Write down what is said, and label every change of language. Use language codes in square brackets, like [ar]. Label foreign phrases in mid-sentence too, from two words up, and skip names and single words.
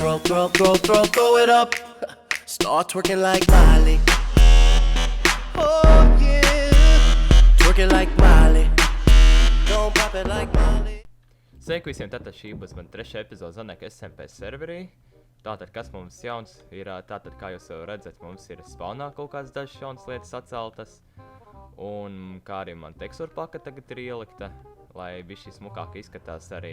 [en] Throw it up. Start twerking like Miley. Oh yeah. Twerking like Miley. Don't pop it like Miley. [lv] Sveiki visiem, tātad šī būs man trešā epizode Zaneka SMP serverī. Tātad, kas mums jauns ir, tātad, kā jūs jau redzat, mums ir spawnā kaut kādas dažas jaunas lietas atceltas. Un kā arī man tekstūra paka tagad ir ielikta, lai viss šis smukāk izskatās arī.